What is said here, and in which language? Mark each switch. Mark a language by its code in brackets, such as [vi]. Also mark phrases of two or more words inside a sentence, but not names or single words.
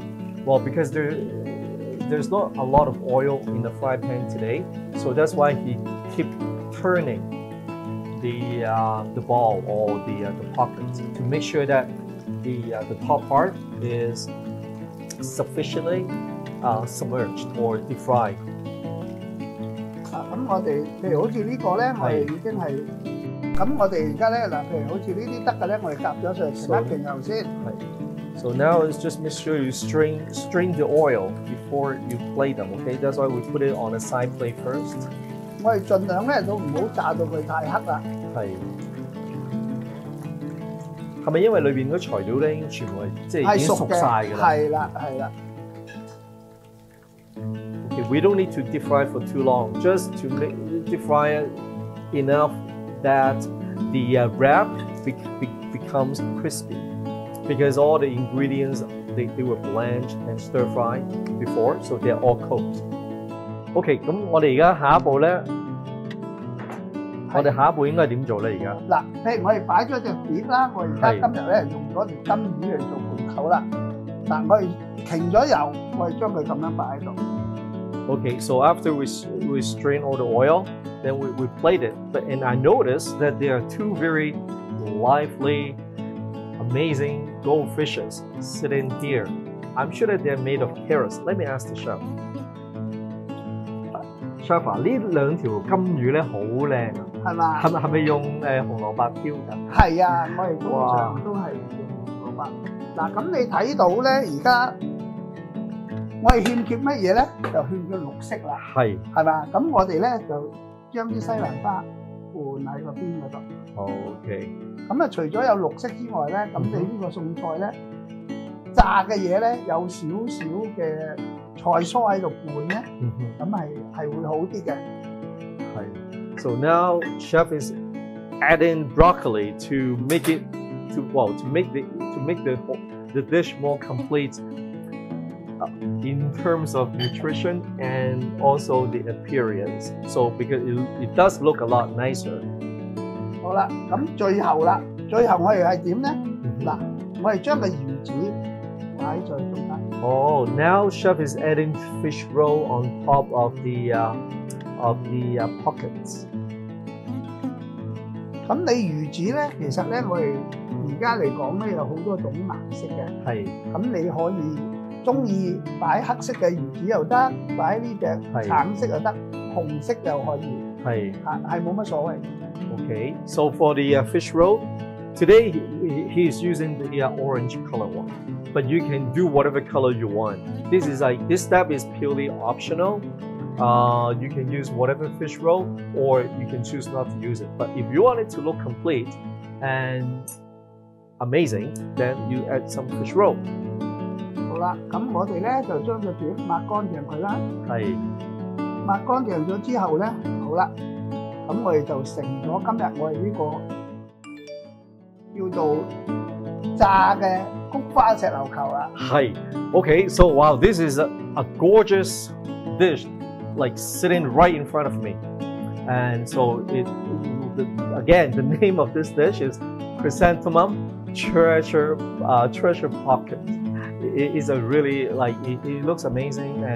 [en] Well, because there's not a lot of oil in the fry pan today, so that's why he keep turning the ball or the pocket to make sure that the top part is sufficiently submerged or deep fried. [yue] 咁我哋譬如好似呢個咧，我哋已經係咁，我哋而家咧嗱，譬如好似呢啲得嘅咧，我哋夾咗上其他勁油先。 [en] So now it's just make sure you strain the oil before you plate them. Okay, that's why we put it on a side plate first. [yue] 我哋盡量咧都唔好炸到佢太黑啦。係咪因為裏邊嗰材料咧已經全部係即係已經熟晒㗎啦？係啦，係啦。 [en] Okay, we don't need to deep fry for too long. Just to make deep fry it enough that the wrap becomes crispy. Because all the ingredients they were blanched and stir fried before, so they're all cooked. [yue] OK， 咁我哋而家下一步咧，我哋下一步應該點做咧？而家嗱，譬如我哋擺咗隻碟啦，我而家今日咧用咗條金魚嚟做盤口啦。嗱，我哋停咗油，我哋將佢咁樣擺喺度。 [en] OK, so after we strain all the oil, then we plate it. And I noticed that there are two very lively, amazing goldfishes sitting here. I'm sure that they're made of carrots. Let me ask the chef. Chef 啊， [yue] 呢兩條金魚咧好靚啊，係嘛？係咪用紅蘿蔔挑㗎？係啊，我哋通常都係用紅蘿蔔。嗱，咁你睇到咧，而家我哋欠缺乜嘢咧？就欠缺綠色啦。係嘛？咁我哋咧就將啲西蘭花換喺個邊嗰度。 OK。咁啊，除咗有綠色之外咧，咁你呢個餸菜咧，炸嘅嘢咧有少少嘅菜蔬喺度拌咧，咁係會好啲嘅。 [en] 係。So now chef is adding broccoli to make it to make the dish more complete in terms of nutrition and also the appearance. So because it does look a lot nicer. [yue] 好啦，咁最後我哋係點咧？嗱，我哋將個魚子擺在中間。 [en] Oh, now chef is adding fish roll on top of the pockets. [yue] 咁你魚子咧，其實咧我哋而家嚟講咧有好多種顏色嘅。係。咁你可以中意擺黑色嘅魚子又得，擺呢隻橙色又得，紅色又可以。係冇乜所謂。 [en] Okay, so for the fish roll, today he is using the orange color one, but you can do whatever color you want. This step is purely optional. You can use whatever fish roll, or you can choose not to use it. But if you want it to look complete and amazing, then you add some fish roll. [yue] 好啦，咁我哋咧就將個碟抹乾淨佢啦。係。抹乾淨咗之後咧，好啦。咁我哋就成咗今日我哋呢個叫做炸嘅菊花石榴球啦。係 [en] ，Okay, so wow, this is a gorgeous dish, like sitting right in front of me, and so again, the name of this dish is chrysanthemum treasure pocket. It is a really it looks amazing and.